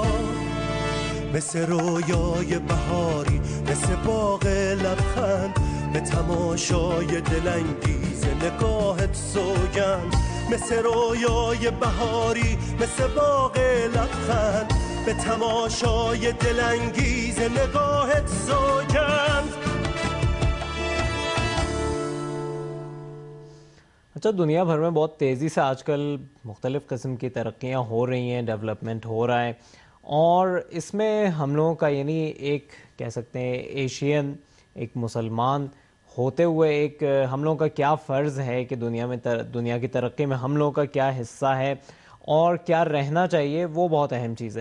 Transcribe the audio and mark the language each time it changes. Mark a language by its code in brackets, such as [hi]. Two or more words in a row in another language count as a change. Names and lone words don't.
[fa] مثل رویای بهاری, مثل باغ لبخند, به تماشای دلانگیز نگاهت سوگند. مثل رویای بهاری, مثل باغ لبخند, به تماشای دلانگیز نگاهت سوگند. [ur] اچھا, دنیا بھر میں بہت تیزی سے آج کل مختلف قسم کی ترقیاں ہو رہی ہیں, ڈیولپمنٹ ہو رہا ہے, اور اس میں ہم لوگوں کا یعنی ایک کہہ سکتے ہیں ایشین, ایک مسلمان ہوتے ہوئے ایک ہم لوگوں کا کیا فرض ہے کہ دنیا کی ترقی میں ہم لوگوں کا کیا حصہ ہے, اور کیا رہنا چاہیے وہ بہت اہم چیز ہے.